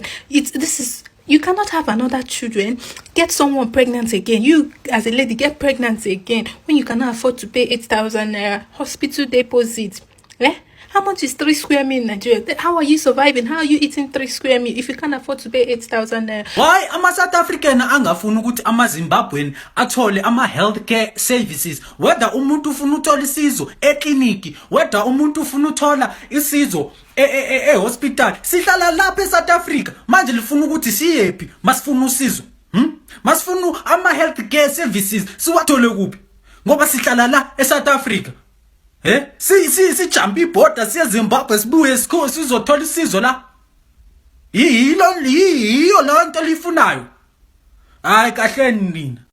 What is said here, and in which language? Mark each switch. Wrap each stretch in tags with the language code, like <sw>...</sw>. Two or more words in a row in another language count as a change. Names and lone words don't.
<en>You cannot have another children, get someone pregnant again. You, as a lady, get pregnant again when you cannot afford to pay 8,000 naira hospital deposit. How much is 3 square meal in Nigeria? How are you surviving? How are you eating 3 square meal if you can't afford to pay 8,000 naira?</en> <nd>Why South African angafuni ukuthi Zimbabwean athole</nd> <en>healthcare services?</en> <nd>Whether umuntu ufuna uthola isizo ekliniki, whether umuntu ufuna uthola isizo hospital, sihlala lapha eSouth Africa. Manje lifuna ukuthi siyepi? Masifuna usizo. Masifuna</nd> <en>healthcare services</en> <nd>siwathole kuphi? Ngoba sihlala la eSouth Africa. Si jump ibhoda siya Zimbabwe sibuye sizothola isizo la. Yiyo lonto lifunayo. Hayi kahle nina.</nd>